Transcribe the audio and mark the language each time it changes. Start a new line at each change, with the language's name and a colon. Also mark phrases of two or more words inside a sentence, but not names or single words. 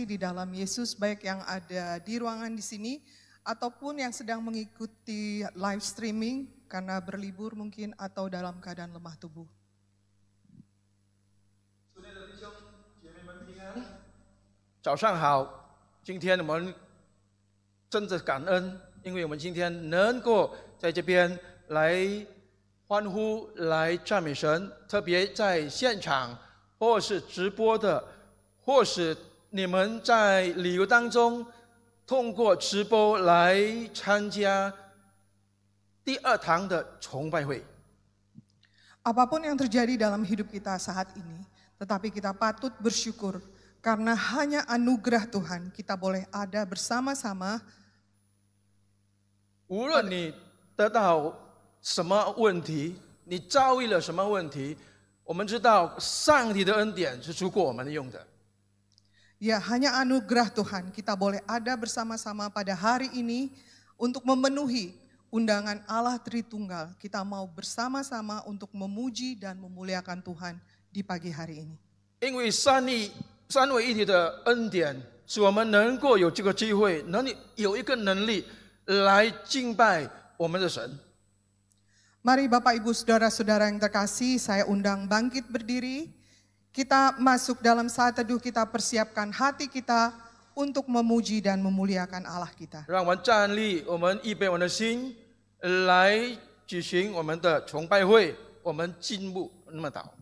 Indonesian: di dalam Yesus, baik yang ada di ruangan di sini ataupun yang sedang mengikuti
English: live streaming
Indonesian: karena berlibur mungkin atau dalam keadaan lemah tubuh.
Chinese: 主内的弟兄姐妹们平安，早上好。今天我们真的感恩，因为我们今天能够在这边来欢呼，来赞美神，特别在现场，或是直播的，或是你们在旅游当中，通过直播来参加第二堂的崇拜会。
Indonesian: Apapun yang terjadi dalam hidup kita saat ini, tetapi kita patut bersyukur karena hanya anugerah Tuhan kita boleh ada bersama-sama.
Chinese: 无论你得到什么问题，你遭遇了什么问题，我们知道上帝的恩典是足够我们用的。
Indonesian: Ya, hanya anugerah Tuhan kita boleh ada bersama-sama pada hari ini untuk memenuhi undangan Allah Tritunggal. Kita mau bersama-sama untuk memuji dan memuliakan Tuhan di pagi hari ini.
Chinese: 因为三位一体的恩典，使我们能够有这个机会，有一个能力来敬拜我们的神。
Indonesian: Mari Bapak Ibu Saudara-saudara yang terkasih, saya undang bangkit berdiri. Kita masuk dalam saat teduh, kita persiapkan hati kita untuk memuji dan memuliakan Allah kita.
Chinese: 让我们站立，我们预备我们的心，来举行我们的崇拜会。我们进入那么祷。